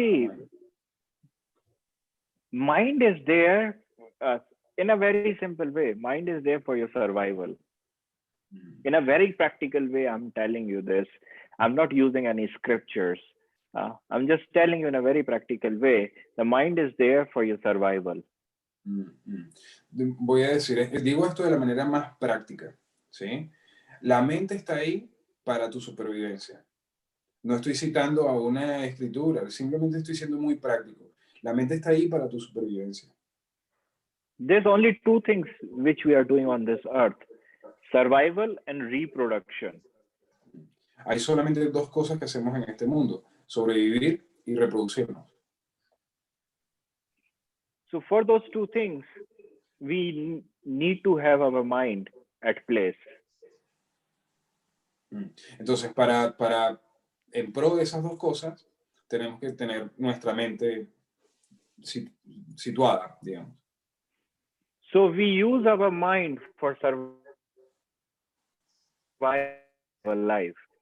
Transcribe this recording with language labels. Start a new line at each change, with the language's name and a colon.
English: See, mind is there in a very simple way. Mind is there for your survival. In a very practical way, I'm telling you this. I'm not using any scriptures. I'm just telling you in a very practical way, the mind is there for your survival.
Spanish: Voy a decir, digo esto de la manera más práctica, ¿sí? La mente está ahí para tu supervivencia. No estoy citando a una escritura, simplemente estoy siendo muy práctico. La mente está ahí para tu supervivencia.
English: There's only two things which we are doing on this earth: survival and reproduction.
Spanish: Hay solamente dos cosas que hacemos en este mundo: sobrevivir y reproducirnos.
English: So for those two things, we need to have our mind at place.
Spanish: Entonces, en pro de esas dos cosas, tenemos que tener nuestra mente situada, digamos.
English: So we use our mind for survival life.